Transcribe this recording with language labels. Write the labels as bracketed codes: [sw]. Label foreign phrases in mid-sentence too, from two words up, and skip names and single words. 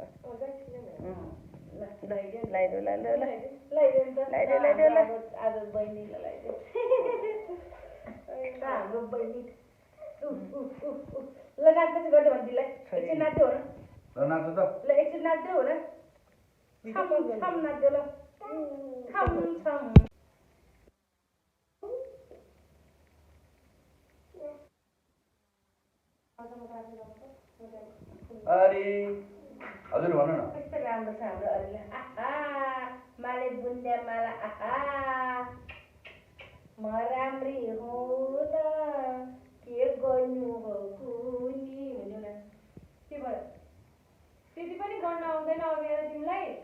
[ne] आज बहिनीलाई लगाइदियो हाम्रो बहिनी ल नाच्दै गर्दै भन्दिलाई एकछिन नाच्दै हो न नाच्छ त ल एकछिन नाच्दै हो न छम छम नाच्दै ल छम छम अरे हजुर भन्नु न कस्तो राम्रो छ हाम्रो अरूले माले बुन्दा माला म राम्री हुँ न के गर्नु हो कुनी भन्नु न के भयो त्यति पनि गर्न आउँदैन अघि तिमीलाई